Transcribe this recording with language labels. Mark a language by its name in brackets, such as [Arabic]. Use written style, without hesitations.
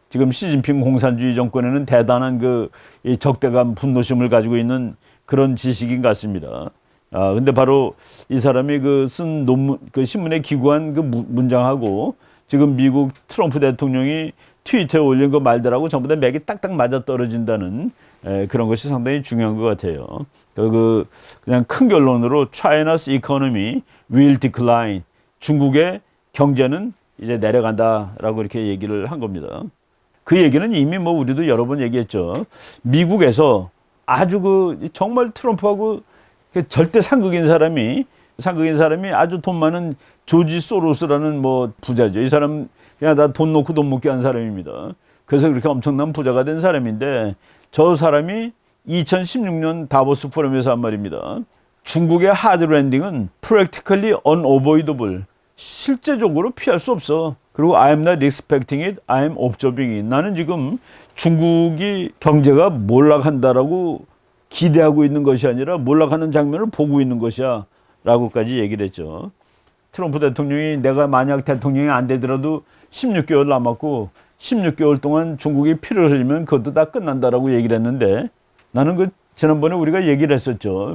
[Korean] 지금 시진핑 공산주의 정권에는 대단한 이 적대감, 분노심을 가지고 있는 그런 지식인 것 같습니다. 근데 바로 이 사람이 쓴 논문, 신문에 기고한 문장하고 지금 미국 트럼프 대통령이 트위터에 올린 말들하고 전부 다 맥이 딱딱 맞아 떨어진다는 그런 것이 상당히 중요한 것 같아요. 그냥 큰 결론으로 [English] China's economy will decline. [Korean] 중국의 경제는 이제 내려간다라고 이렇게 얘기를 한 겁니다. 그 얘기는 이미 우리도 여러 번 얘기했죠. 미국에서 아주 정말 트럼프하고 절대 상극인 사람이 아주 돈 많은 조지 소로스라는 부자죠. 이 사람 그냥 다 돈 놓고 돈 먹게 한 사람입니다. 그래서 그렇게 엄청난 부자가 된 사람인데 저 사람이 2016년 다보스 포럼에서 한 말입니다. 중국의 하드 랜딩은 [English] practically unavoidable. [Korean] 실제적으로 피할 수 없어. 그리고 [English] I'm not expecting it, I'm observing it. [Korean] 나는 지금 중국이 경제가 몰락한다라고 기대하고 있는 것이 아니라 몰락하는 장면을 보고 있는 것이야 라고까지 얘기를 했죠. 트럼프 대통령이 내가 만약 대통령이 안 되더라도 16개월 남았고 16개월 동안 중국이 피를 흘리면 그것도 다 끝난다라고 얘기를 했는데 나는 지난번에 우리가 얘기를 했었죠.